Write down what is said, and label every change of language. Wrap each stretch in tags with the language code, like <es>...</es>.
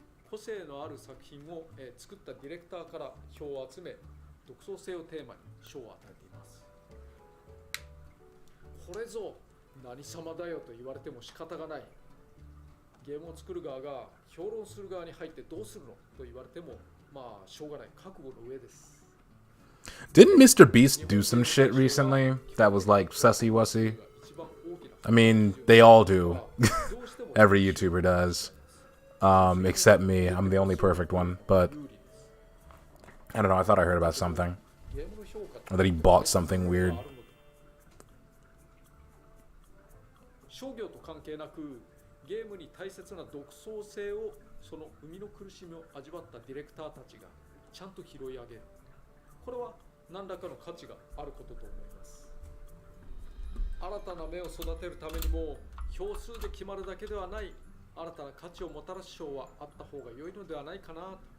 <ja>個性のある作品を、作ったディレクターから票を集め、独創性をテーマに賞を与えています。これぞ何様だよと言われても仕方がない。ゲームを作る側が評論する側に入ってどうするのと言われても、まあしょうがない。覚悟の上です。</ja> <en>Didn't Mr. Beast do some shit recently that was like sussy wussy? I mean, they all do. Every YouTuber does. Except me. I'm the only perfect one. But I don't know. I thought I heard about something. Or that he bought something weird.</en> <ja>商業と関係なくゲームに大切な独創性をその生みの苦しみを味わったディレクターたちがちゃんと拾い上げる。これは何らかの価値があることと思います。新たな芽を育てるためにも票数で決まるだけではない新たな価値をもたらす賞はあった方が良いのではないかな。</ja>